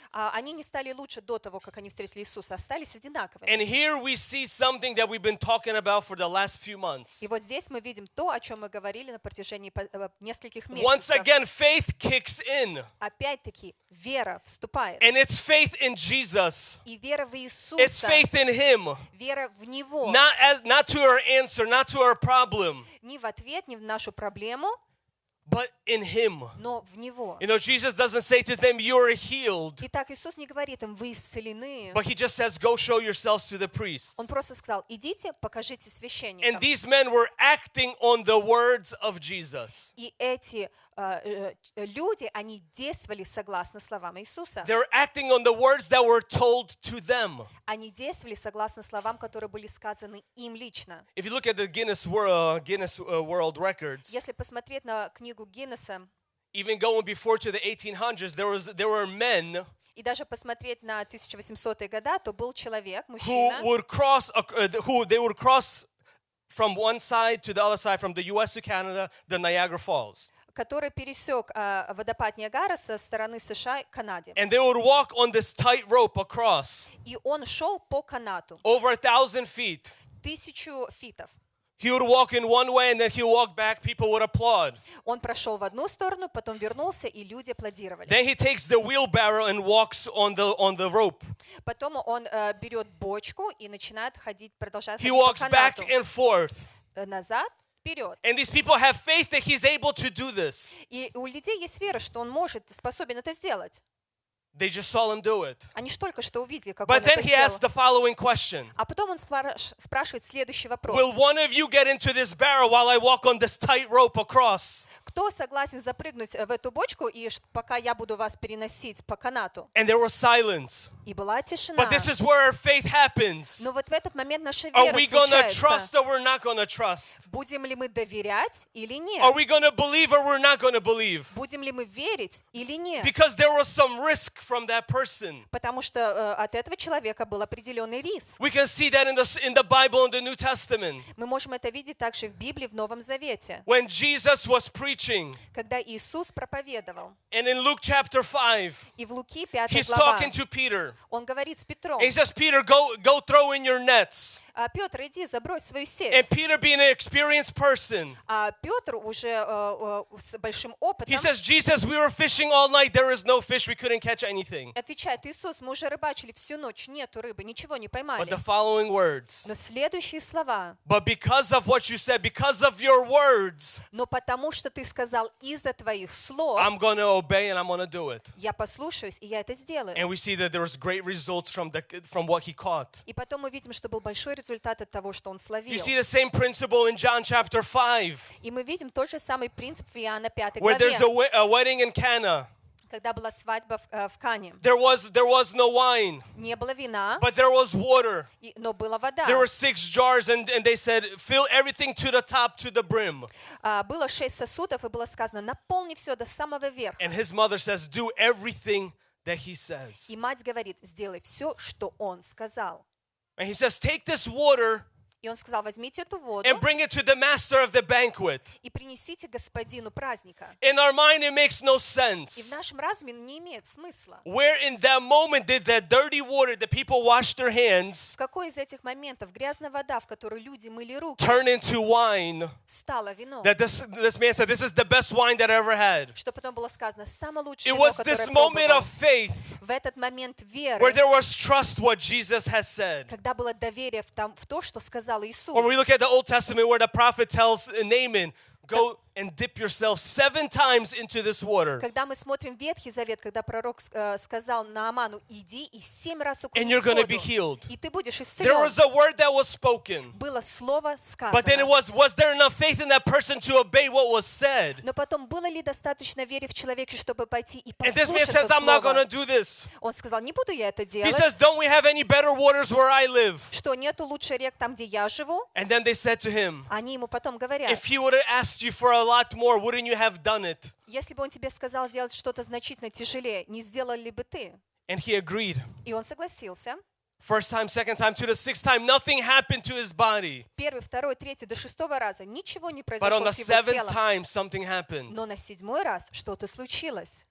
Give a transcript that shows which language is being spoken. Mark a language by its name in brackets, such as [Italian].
[Russian] Они не стали лучше до того, как они встретили Иисуса, остались одинаковыми. [English] And here we see something that we've been talking about for the last few months. [Russian] И вот здесь мы видим то, о чем мы говорили на протяжении нескольких месяцев. [English] Once again, faith kicks in. [Russian] Опять-таки, вера вступает. [English] And it's faith in Jesus. [Russian] И вера в Иисуса. [English] It's faith in Him. [Russian] Вера в Него. [English] Not to our answer, not to our problem. [Russian] Ни в ответ, ни в нашу проблему. [English] But in Him. [Russian] Но в Него. [English] You know, Jesus doesn't say to them, "You are healed." [Russian] Итак, Иисус не говорит им, вы исцелены. [English] But He just says, "Go show yourselves to the priests." [Russian] Он просто сказал, идите, покажите священникам. [English] And these men were acting on the words of Jesus. [Russian] И эти люди, они действовали согласно словам Иисуса. [English] They were acting on the words that were told to them. [Russian] Они действовали согласно словам, которые были сказаны им лично. [English] If you look at the Guinness World Records, [Russian] если посмотреть на книгу Гиннесса, [English] even going before to the 1800s, there were men. [Russian] И даже посмотреть на 1800-е года, то был человек, мужчина, [English] who would cross from one side to the other side, from the U.S. to Canada, the Niagara Falls. [Russian] Который пересек водопад Ниагара со стороны США к Канаде. [English] And they would walk on this tight rope across. [Russian] И он шел по канату. [English] Over 1,000 feet. 1,000 feet. He would walk in one way and then he would walk back. People would applaud. [Russian] Он прошел в одну сторону, потом вернулся и люди аплодировали. [English] Then he takes the wheelbarrow and walks on the rope. [Russian] Потом он берет бочку и начинает ходить, продолжает ходить по канату. [English] He walks back and forth. [Russian] Назад. [English] And these people have faith that he's able to do this. [Russian] И у людей есть вера, что он может, способен это сделать. [English] They just saw him do it. [Russian] Они только что увидели, как он это сделал. [English] But then he asked the following question. [Russian] А потом он спрашивает следующий вопрос. [English] Will one of you get into this barrel while I walk on this tight rope across? [Russian] Кто согласен запрыгнуть в эту бочку и пока я буду вас переносить по канату? [English] And there was silence. [Russian] И была тишина. [English] But this is where our faith happens. [Russian] Но вот в этот момент наша вера случается. [English] Are we gonna trust or we're not gonna trust? [Russian] Будем ли мы доверять или нет? [English] Are we gonna believe or we're not gonna believe? [Russian] Будем ли мы верить или нет? [English] Because there was some risk from that person. [Russian] Потому что от этого человека был определенный риск. [English] We can see that in the Bible and the New Testament. [Russian] Мы можем это видеть также в Библии, в Новом Завете. [English] When Jesus was preaching. [Russian] Когда Иисус проповедовал. [English] And in Luke chapter 5. [Russian] И в Луки 5 глава. [English] He's talking to Peter. [Russian] Он говорит с Петром. [English] He says, "Peter, go throw in your nets." [Russian] А Петр, иди, забрось свою сеть. [English] And Peter, being an experienced person, [Russian] а Петр уже с большим опытом. [English] He says, "Jesus, we were fishing all night. There is no fish. We couldn't catch anything." [Russian] Отвечает Иисус, мы уже рыбачили всю ночь, нету рыбы, ничего не поймали. [English] But the following words. [Russian] Но следующие слова. [English] But because of what you said, because of your words. [Russian] Но потому что ты сказал из-за твоих слов. [English] I'm gonna obey and I'm gonna do it. [Russian] Я послушаюсь и я это сделаю. [English] And we see that there was great results from what he caught. [Russian] И потом мы видим, что был большой результат от того, что он словил. [English] You see the same principle in John chapter 5. [Russian] И мы видим тот же самый принцип в Иоанна 5 главе. [English] Where there's a wedding in Cana. [Russian] Когда была свадьба в Кане. [English] There was no wine. [Russian] Не было вина. [English] But there was water. [Russian] Но была вода. [English] There were 6 jars and they said, "Fill everything to the top, to the brim." [Russian] Было 6 сосудов и было сказано, наполни все до самого верха. [English] And his mother says, "Do everything that he says." [Russian] И мать говорит, сделай все, что он сказал. [English] And he says, "Take this water." [Russian] И он сказал, возьмите эту воду. [English] And bring it to the master of the banquet. [Russian] И принесите господину праздника. [English] In our mind, it makes no sense. [Russian] И в нашем разуме не имеет смысла. [English] Where in that moment did that dirty water, the people washed their hands? [Russian] В какой из этих моментов грязная вода, в которой люди мыли руки, [English] turn into wine? [Russian] Стала вино. [English] That this man said, "This is the best wine that I ever had." [Russian] Что потом было сказано, самое лучшее вино, которое пробовал. [English] It was this moment of faith. [Russian] В этот момент веры. [English] Where there was trust, what Jesus has said. [Russian] Когда было доверие в то, что сказал. [English] When we look at the Old Testament where the prophet tells Naaman, go... and dip yourself 7 times into this water. [Russian] Когда мы смотрим Ветхий Завет, когда пророк сказал Нааману: иди и 7 раз окунись. [English] And you're going to be healed. [Russian] И ты будешь исцелен. [English] There was a word that was spoken. [Russian] Было слово сказано. [English] But then it was there enough faith in that person to obey what was said? [Russian] Но потом было ли достаточно веры в человеке, чтобы пойти и послушать? [English] And this man says, I'm not going to do this. [Russian] Он сказал: не буду я это делать. [English] He says, don't we have any better waters where I live? [Russian] Что нету лучше рек там, где я живу? [English] And then they said to him, [Russian] они ему потом говорят: [English] if he would have asked you for a lot more, wouldn't you have done it? [Russian] Если бы он тебе сказал сделать что-то значительно тяжелее, не сделал ли бы ты? [English] And he agreed. [Russian] И он согласился. [English] First time, second time, to the sixth time, nothing happened to his body. [Russian] Первый, второй, третий, до шестого раза ничего не произошло с его телом. [English] But on the seventh time, something happened. [Russian] Но на седьмой раз что-то случилось.